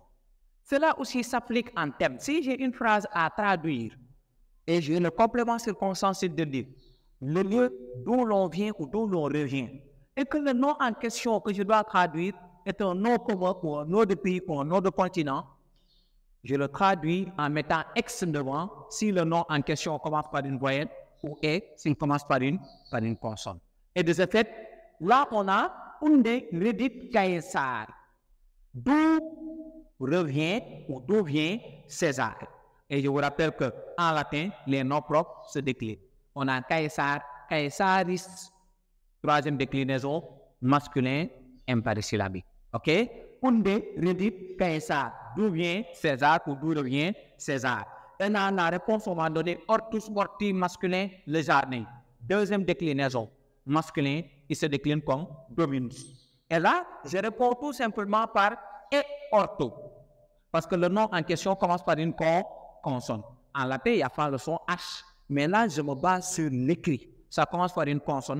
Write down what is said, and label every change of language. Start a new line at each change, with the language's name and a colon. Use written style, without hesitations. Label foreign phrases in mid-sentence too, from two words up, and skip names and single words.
French: Cela aussi s'applique en termes. Si j'ai une phrase à traduire et j'ai le complément circonstanciel de dire le lieu d'où l'on vient ou d'où l'on revient et que le nom en question que je dois traduire est un nom commun ou un nom de pays ou un nom de continent, je le traduis en mettant ex devant si le nom en question commence par une voyelle ou est s'il commence par une consonne. Et de ce fait, là on a
Latin: unde redit Caesar.
French: D'où revient ou d'où vient César. Et je vous rappelle qu'en latin, les noms propres se déclinent. On a
Latin: Caesar, Caesaris,
French: 3e déclinaison, masculin, imparisyllabique. Ok?
Latin: Unde redit Caesar.
French: D'où vient César ou d'où revient César. Et dans la réponse, on va donner
Latin: hortus morti
French: masculin, le jardin. 2e déclinaison, masculin, il se décline comme dominus. Et là, je réponds tout simplement par
Latin: et ortho.
French: Parce que le nom en question commence par une consonne. En latin, il y a le son H. Mais là, je me base sur l'écrit. Ça commence par une consonne.